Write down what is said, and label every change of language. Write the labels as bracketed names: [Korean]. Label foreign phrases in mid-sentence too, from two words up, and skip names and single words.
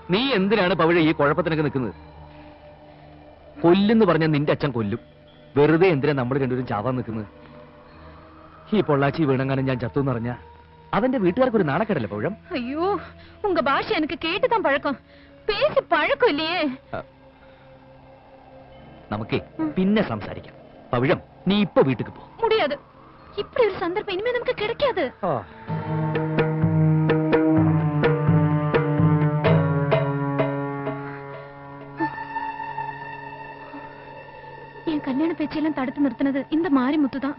[Malayalam] നീ എന്തിനാണ് പവിഴ ഈ കുഴപ്പത്തിനൊക്കെ നിൽക്കുന്നത്? കൊല്ലെന്ന് പറഞ്ഞാൽ നിന്റെ അച്ഛൻ കൊല്ലും. വെറുതെ എന്തിനാ നമ്മൾ രണ്ടുപേരും ചാവാൻ നിൽക്കുന്നത്? ഈ പൊള്ളാച്ചി വീണങ്ങാനും ഞാൻ ചത്തു എന്ന് പറഞ്ഞ അവന്റെ വീട്ടുകാർക്ക് ഒരു നാണക്കേടല്ലേ പൗഴം? [Tamil] ஐயோ உங்க பாஷை எனக்கு கேட்டுதான் பழக்கம், பேசி பழக்கம் இல்லையே. [Malayalam] നമുക്കേ പിന്നെ സംസാരിക്കാം. പവിഴം, നീ ഇപ്പൊ വീട്ടിക്ക് പോ. [Tamil] முடியாது, இப்படி ஒரு சந்தர்ப்பம் இனிமே நமக்கு கிடைக்காது. என் கல்யாண பேச்செல்லாம் தடுத்து நிறுத்தினது இந்த மாரிமுத்து தான்.